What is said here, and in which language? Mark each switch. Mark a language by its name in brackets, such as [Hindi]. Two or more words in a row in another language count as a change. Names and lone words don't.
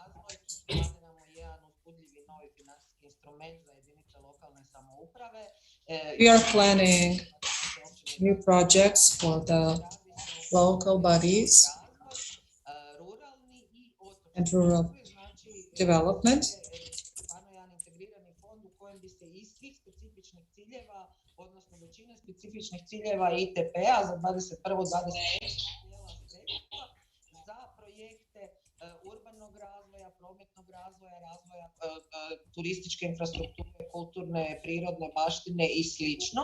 [English] We are planning new projects for the local bodies. and rural development. [Croatian] Specifičnih ciljeva ITP-a za 21-23 za projekte urbanog razvoja, prometnog razvoja, razvoja turističke infrastrukture, kulturne, prirodne baštine i slično.